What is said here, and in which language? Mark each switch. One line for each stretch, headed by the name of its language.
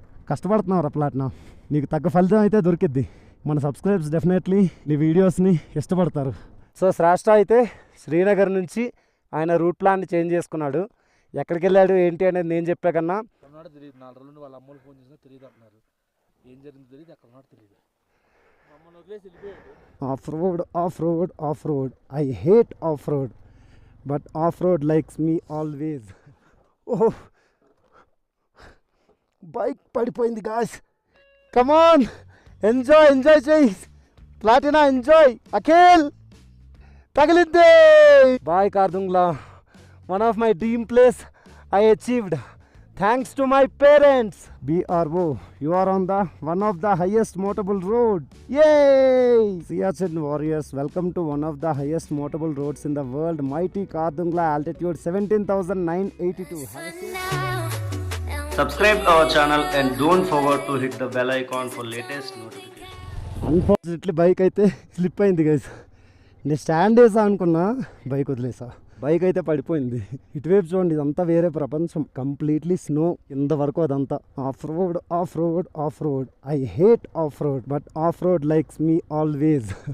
Telugu: కష్టపడుతున్నారు ప్లాట్నా, నీకు తగ్గ ఫలితం అయితే దొరికిద్ది. మన సబ్స్క్రైబర్స్ డెఫినెట్లీ నీ వీడియోస్ని ఇష్టపడతారు. సో శ్రేష్ఠ అయితే శ్రీనగర్ నుంచి ఆయన రూట్ ప్లాన్ని చేంజ్ చేసుకున్నాడు. ఎక్కడికి వెళ్ళాడు ఏంటి అనేది నేను చెప్పా కన్నా తెలియదు. 4 రోజుల నుండి వాళ్ళ అమ్మలు ఫోన్ చేసినా తెలియదు అంటున్నారు. ఏం జరిగిందో తెలియదు, ఎక్కడ ఉన్నాడో తెలియదు. మమ్మల్ని వదిలేసి వెళ్ళిపోయాడు. Of road.
English: I hate off road, but off road likes me always.
Telugu: Oh, bike పడిపోయింది గాయ్స్. కమాన్, ఎంజాయ్ చేయి Platina, enjoy. Akhil తగిలిద్దే.
English: Bye Khardungla, one of my dream place I achieved thanks to my parents. BRO, you are on the one of the highest motorable road. Yay! Siachen warriors, welcome to one of the highest motorable roads in the world, mighty Kardungla, altitude 17,982. Subscribe our channel and don't forget to hit the bell icon for latest notifications.
Telugu: Unfortunately bike అయితే slip అయింది guys. నేను stand వేసా అనుకున్నా, bike వదిలేసా. Bike అయితే పడిపోయింది. ఇటువైపు చూడండి, ఇదంతా వేరే ప్రపంచం. కంప్లీట్లీ స్నో కింద వరకు. అదంతా of road.
English: I hate off road, but off road likes me always.